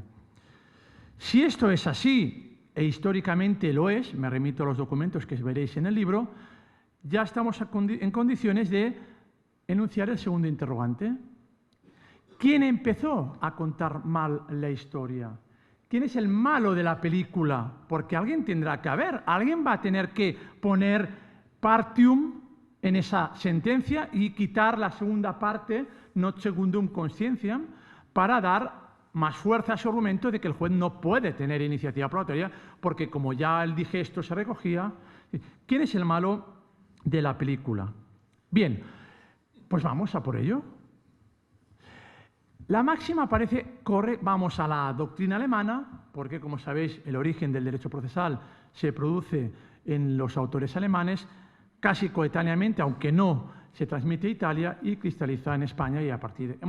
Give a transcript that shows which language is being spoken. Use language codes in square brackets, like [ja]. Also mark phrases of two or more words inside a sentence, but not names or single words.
[es] Si esto es así, e históricamente lo es, me remito a los documentos que veréis en el libro, ya estamos en condiciones de enunciar el segundo interrogante. ¿Quién empezó a contar mal la historia? ¿Quién es el malo de la película? Porque alguien tendrá que haber, alguien va a tener que poner partium en esa sentencia y quitar la segunda parte, [la] not secundum conscientiam, [es] para dar más fuerza a su argumento de que el juez no puede tener iniciativa probatoria, porque como ya el digesto se recogía, ¿quién es el malo de la película? Bien, pues vamos a por ello. La máxima aparece, vamos a la doctrina alemana, porque como sabéis el origen del derecho procesal se produce en los autores alemanes, casi coetáneamente, aunque no se transmite a Italia y cristaliza en España, y a partir de...